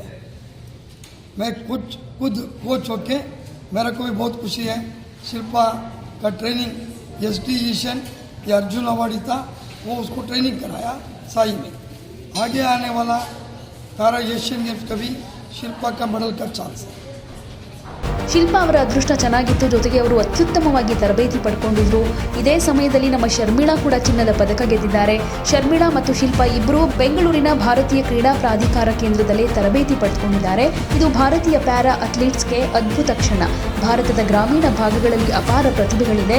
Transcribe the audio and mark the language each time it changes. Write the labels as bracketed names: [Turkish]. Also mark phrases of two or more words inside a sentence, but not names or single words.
[Hindi] मैं खुद कोच होके मेरे को भी बहुत खुशी है. शिल्पा का ट्रेनिंग SD ईशन ये अर्जुन अवार्डी था, वो उसको ट्रेनिंग कराया साई में. आगे आने वाला पैरा एशियन गेम्स का भी शिल्पा का मेडल का चांस है. [Kannada] ಶಿಲ್ಪಾ ಅವರ ಅದೃಷ್ಟ ಚೆನ್ನಾಗಿತ್ತು. ಜೊತೆಗೆ ಅವರು ಅತ್ಯುತ್ತಮವಾಗಿ ತರಬೇತಿ ಪಡ್ಕೊಂಡಿದ್ರು. ಇದೇ ಸಮಯದಲ್ಲಿ ನಮ್ಮ ಶರ್ಮಿಳಾ ಕೂಡ ಚಿನ್ನದ ಪದಕ ಗೆದ್ದಿದ್ದಾರೆ. ಶರ್ಮಿಳಾ ಮತ್ತು ಶಿಲ್ಪಾ ಇಬ್ಬರು ಬೆಂಗಳೂರಿನ ಭಾರತೀಯ ಕ್ರೀಡಾ ಪ್ರಾಧಿಕಾರ ಕೇಂದ್ರದಲ್ಲೇ ತರಬೇತಿ ಪಡೆದುಕೊಂಡಿದ್ದಾರೆ. ಇದು ಭಾರತೀಯ [English] para athletes [Kannada] ಅದ್ಭುತ ಕ್ಷಣ. ಭಾರತದ ಗ್ರಾಮೀಣ ಭಾಗಗಳಲ್ಲಿ ಅಪಾರ ಪ್ರತಿಭೆಗಳಿದೆ.